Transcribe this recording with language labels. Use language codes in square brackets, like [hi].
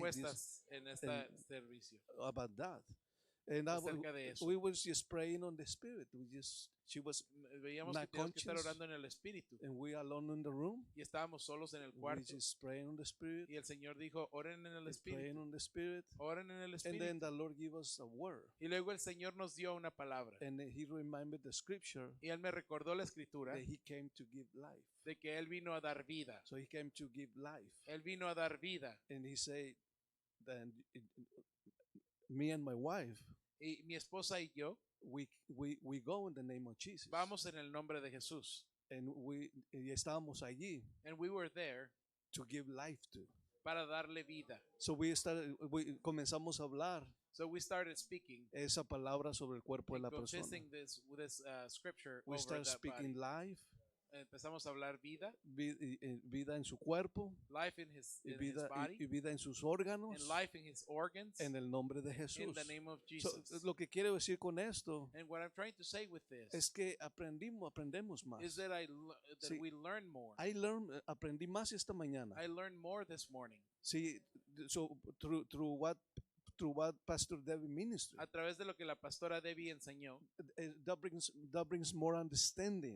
[es] respuestas en este servicio [en] about that. And [es] acerca de eso. [en] we were just praying on the Spirit. She was, [es] Veíamos [en] not [es] que teníamos que estar [en] conscious. [es] orando en el espíritu [en] and we alone in the room. [es] y estábamos solos en el [en] We [es] cuarto [en] just praying on the Spirit, [es] y el Señor dijo, oren en el [en] praying [es] espíritu, [en] on the Spirit. [es] oren en el [en] And then [es] espíritu. [en] the Lord gave us a word. [es] Y luego el Señor nos dio una palabra [en] And He reminded the scripture [es] y Él me recordó la escritura [en] that He came to give life. [es] de que Él vino a dar vida. [en] So He came to give life. [es] Él vino a dar vida. [en] And He said, then me and my wife, [es] Y mi esposa y yo [en] we go in the name of Jesus. [es] vamos en el nombre de Jesús. And y estábamos allí [en] And we were there to give life to. [es] para darle vida. So comenzamos a hablar [en] So we started speaking [es] esa palabra sobre el cuerpo de la [en] and [es] persona. [en] confessing this scripture We over start that body. speaking life, [es] Empezamos a hablar vida, vida en su cuerpo, [en] life in his [es] y [en] body, [es] vida en sus órganos, [en] and life in his organs, [es] en el nombre de [en] in [es] Jesús. [en] the name of So, Jesus. [es] lo que quiero decir con esto [en] And what I'm trying to say with this [es] es que aprendemos más. [en] is that [es] Sí. [en] we learn more. [es] Aprendí más esta mañana. [en] I learned more this morning Sí, so through what Pastor David ministered, [es] a través de lo que la pastora Debbie enseñó, [en] that brings more understanding,